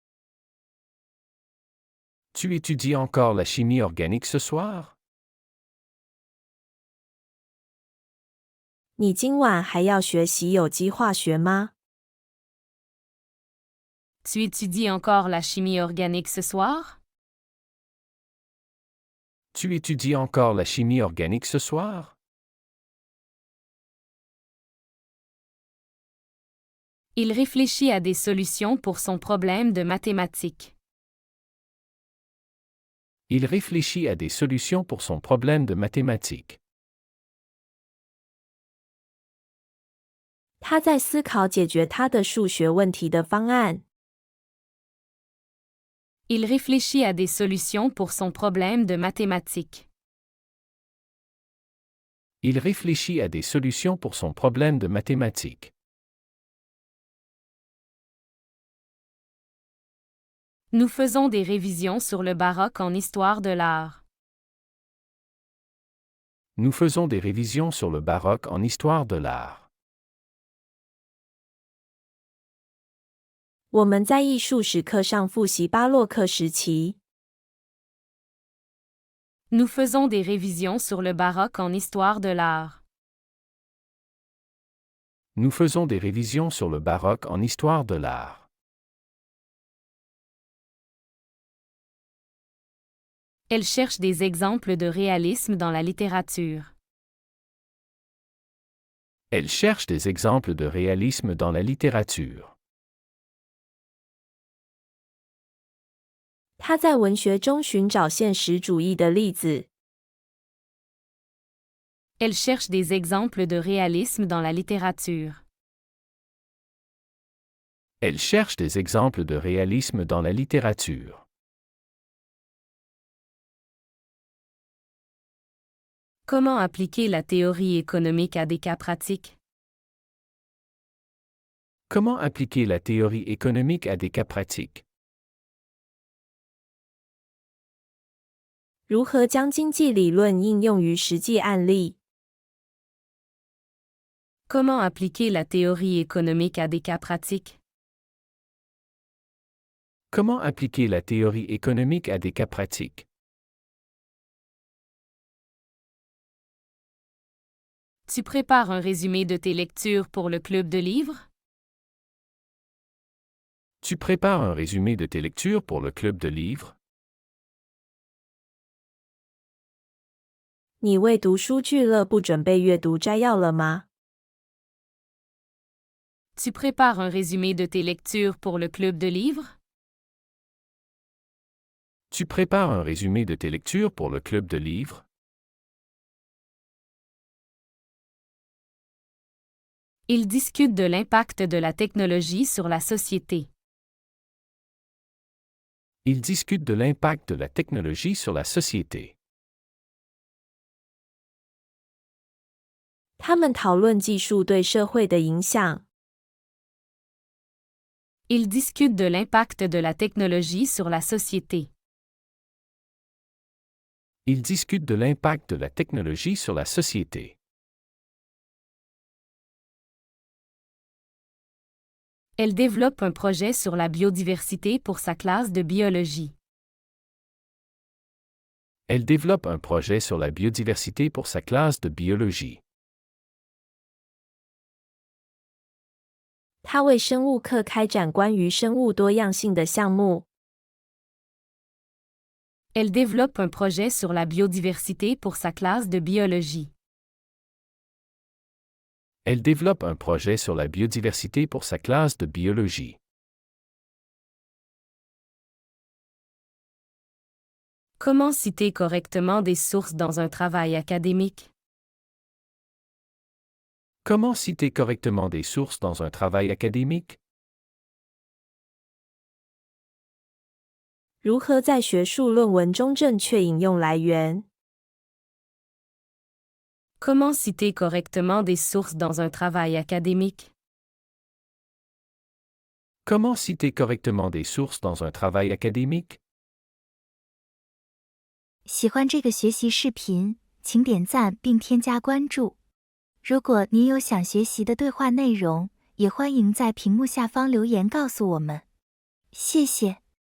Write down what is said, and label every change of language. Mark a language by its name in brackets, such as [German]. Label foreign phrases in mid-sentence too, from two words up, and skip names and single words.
[French] Tu étudies encore la chimie organique ce soir? [Chinese] 你今晚还要学习有机化学吗？ [French] Tu étudies encore la chimie organique ce soir? Tu étudies encore la chimie organique ce soir? Il réfléchit à des solutions pour son problème de mathématiques. Il réfléchit à des solutions pour son problème de mathématiques. [Chinese] 他在思考解决他的数学问题的方案。 [French] Il réfléchit à des solutions pour son problème de mathématiques. Il réfléchit à des solutions pour son problème de mathématiques. Nous faisons des révisions sur le baroque en histoire de l'art. Nous faisons des révisions sur le baroque en histoire de l'art. [Chinese] 我们在艺术史课上复习巴洛克时期。 [French] Nous faisons des révisions sur le baroque en histoire de l'art. Nous faisons des révisions sur le baroque en histoire de l'art. Elle cherche des exemples de réalisme dans la littérature. Elle cherche des exemples de réalisme dans la littérature. [Chinese] 他在文学中寻找现实主义的例子。 [French] Elle cherche des exemples de réalisme dans la littérature. Elle cherche des exemples de réalisme dans la littérature. Comment appliquer la théorie économique à des cas pratiques? Comment appliquer la théorie économique à des cas pratiques? [Chinese] 如何将经济理论应用于实际案例？ [French] Comment appliquer la théorie économique à des cas pratiques? Comment appliquer la théorie économique à des cas pratiques? Tu prépares un résumé de tes lectures pour le club de livres? Tu prépares un résumé de tes lectures pour le club de livres? [Chinese] 你为读书俱乐部准备阅读摘要了吗？ [French] Tu prépares un résumé de tes lectures pour le club de livres? Tu prépares un résumé de tes lectures pour le club de livres? Ils discutent de l'impact de la technologie sur la société. Ils discutent de l'impact de la technologie sur la société. [Chinese] 他们讨论技术对社会的影响。 [French] Ils discutent de l'impact de la technologie sur la société. Ils discutent de l'impact de la technologie sur la société. Elle développe un projet sur la biodiversité pour sa classe de biologie. Elle développe un projet sur la biodiversité pour sa classe de biologie. [Chinese] 他为生物课开展关于生物多样性的项目。 [French] Elle développe un projet sur la biodiversité pour sa classe de biologie. Elle développe un projet sur la biodiversité pour sa classe de biologie. Comment citer correctement des sources dans un travail académique? Comment citer correctement des sources dans un travail académique? [Chinese] 如何在学术论文中正确引用来源？ [French] Comment citer correctement des sources dans un travail académique? Comment citer correctement des sources dans un travail académique? [Chinese] 喜欢这个学习视频，请点赞并添加关注。如果您有想学习的对话内容，也欢迎在屏幕下方留言告诉我们。谢谢。